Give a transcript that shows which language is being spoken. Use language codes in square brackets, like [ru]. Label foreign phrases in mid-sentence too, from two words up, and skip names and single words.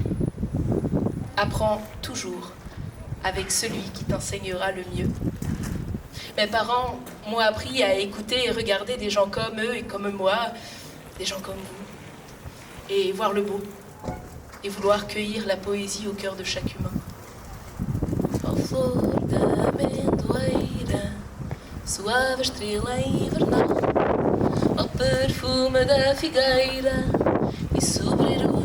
[fr] Apprends toujours avec celui qui t'enseignera le mieux. Mes parents m'ont appris à écouter et regarder des gens comme eux et comme moi, des gens comme vous, et voir le beau, et vouloir cueillir la poésie au cœur de chaque humain. [pt] Ao flor da amendoeira, suave estrela invernal, ao perfume da figueira e sobre